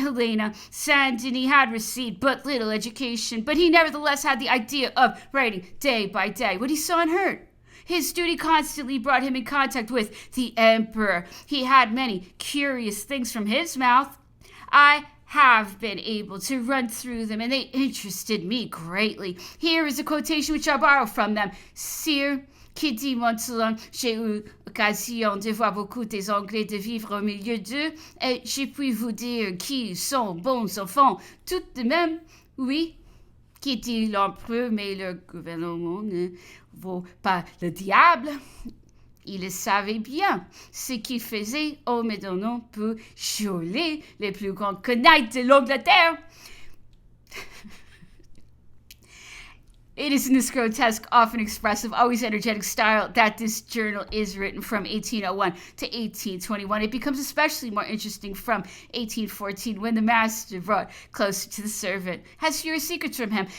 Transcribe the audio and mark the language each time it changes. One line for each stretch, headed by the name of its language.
English: Helena, Saint-Denis had received but little education, but he nevertheless had the idea of writing day by day what he saw and heard. His duty constantly brought him in contact with the emperor. He had many curious things from his mouth. I have been able to run through them, and they interested me greatly. Here is a quotation which I borrow from them.
French: Sire, qui dit Montsolon, j'ai eu occasion de voir beaucoup des Anglais de vivre au milieu d'eux, et je puis vous dire qu'ils sont bons enfants, tout de même, oui. Qui dit l'empereur, mais le gouvernement ne vaut pas le diable. Il savait bien ce qu'il faisait au Médonon pour geler les plus grands connards de l'Angleterre.
English: It is in this grotesque, often expressive, always energetic style that this journal is written from 1801 to 1821. It becomes especially more interesting from 1814 when the master brought closer to the servant, has fewer secrets from him.